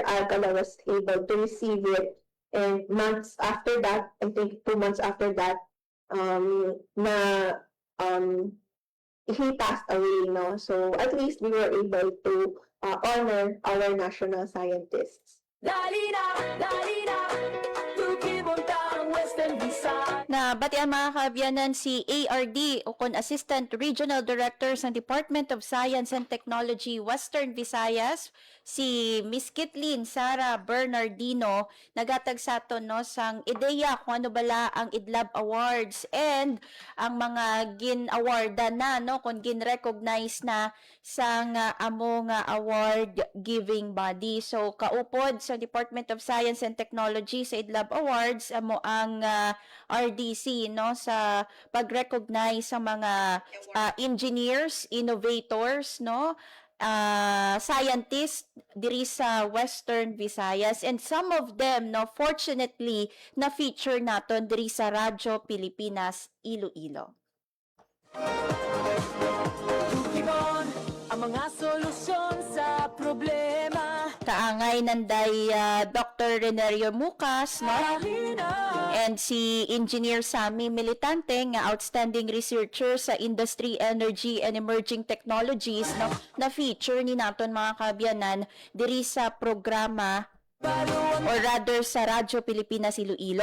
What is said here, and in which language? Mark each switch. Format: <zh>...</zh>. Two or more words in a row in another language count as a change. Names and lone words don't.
<en>Alcala was able to receive it, and months after that, I think 2 months after that, he passed away, no? So at least we were able to honor our national scientists.</en> <hil>Na batian mga kaabyanan si ARD o kon Assistant Regional Director sa Department of Science and Technology Western Visayas, si Miss Kitlin Sara Bernardino, nagatag sa aton no sang ideya kung ano bala ang IDLAB Awards and ang mga gin-awardan na no kung gin-recognize na sang among</hil> <en>award giving body.</en> <hil>So kaupod sa Department of Science and Technology sa IDLAB Awards amo ang RDC no sa pag-recognize sa mga</hil> <en>engineers, innovators</en> <hil>no, scientists diri sa Western Visayas,</hil> <en>and some of them no fortunately na feature</en> <hil>naton diri sa</hil> <en>Radyo Pilipinas Iloilo.</en> <hil>Tukibon ang mga solusyon sa problema. Kaangay nanday Dr. Renario Mucas no, and si Engineer Sammy Militante nga</hil> <en>outstanding researcher</en> <hil>sa Industry, Energy and Emerging Technologies no, na feature ni naton mga kaabyanan diri sa programa</hil> <en>or rather</en> <hil>sa Radyo Pilipinas Iloilo.</hil>